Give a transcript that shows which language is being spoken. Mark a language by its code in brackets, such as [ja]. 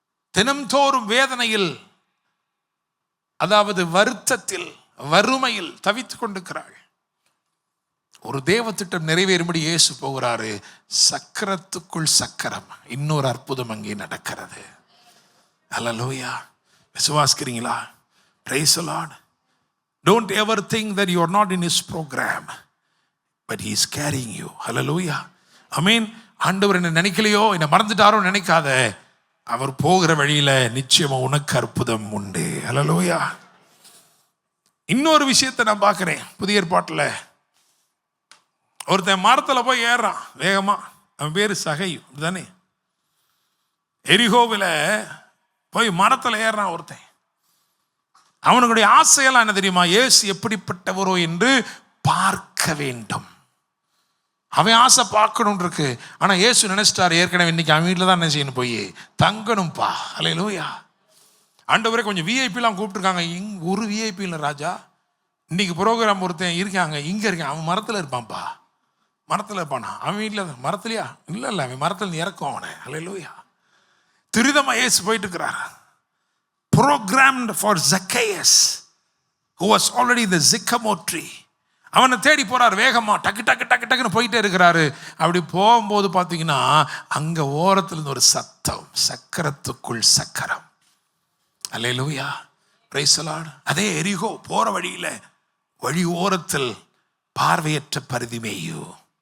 [ta] தினம்தோறும் வேதனையில், அதாவது வருத்தத்தில், வறுமையில் தவித்துக் கொண்டிருக்கிறாள். ஒரு தேவ திட்டம் நிறைவேறும்படி இயேசு போகிறாரு. சக்கரத்துக்குள் சக்கரம், இன்னொரு அற்புதம் அங்கே நடக்கிறது. அல்லேலூயா, விசுவாசிக்கிறீங்களா? Praise the Lord. [en] Don't ever think that you are not in his program, but he is carrying you. Hallelujah, amen. [ta] ஆண்டவர் என்ன நினைக்கலையோ, என்ன மறந்துட்டாரோ நினைக்காத. அவர் போகிற வழியில நிச்சயமா உனக்கு அற்புதம் உண்டு. ஹல்லேலூயா. இன்னொரு விஷயத்தை நான் பார்க்கிறேன் புதிய ஏற்பாட்டுல. ஒருத்தன் மரத்துல போய் ஏறான் வேகமா. அவன் பேரு சகை தானே. எரிகோவில் போய் மரத்துல ஏறான் ஒருத்தன். அவனுடைய ஆசையெல்லாம் என்ன தெரியுமா, இயேசு எப்படிப்பட்டவரோ என்று பார்க்க வேண்டும். அவன் ஆசை பார்க்கணும் இருக்கு. ஆனா இயேசு நினைச்சிட்டாரு, ஏற்கனவே இன்னைக்கு அவன் வீட்டில் தான் என்ன செய்யணும், போய் தங்கணும்பா. அல்லேலூயா. ஆண்டவரே கொஞ்சம் விஐபிலாம் கூப்பிட்டுருக்காங்க. ஒரு விஐபி இல்லை ராஜா, இன்னைக்கு ப்ரோக்ராம் ஒருத்தன் இருக்காங்க, இங்க இருக்கேன், அவன் மரத்துல இருப்பான்ப்பா. மரத்துல இருப்பானா? அவன் வீட்டில் மரத்துலையா? இல்லை இல்லை, அவன் மரத்துல இறக்கும் அவனை. அல்லேலூயா. துரிதமா இயேசு போயிட்டு இருக்கிறார். [en] Programmed for Zacchaeus, who was already in the sycamore tree. [ta] அவனை தேடி போறார் வேகமா, டக்கு டக்கு டக்கு டக்குன்னு போயிட்டே இருக்கிறாரு. அப்படி போகும்போது பார்த்தீங்கன்னா, அங்க ஓரத்துல இருந்து ஒரு சத்தம், சக்கரத்துக்குள் சக்கரம். அல்லேலூயா, பிரைஸ் தி லார்ட். அதே எரிகோ போற வழியில வழி ஓரத்தில் பார்வையற்ற பரிதிமேயு.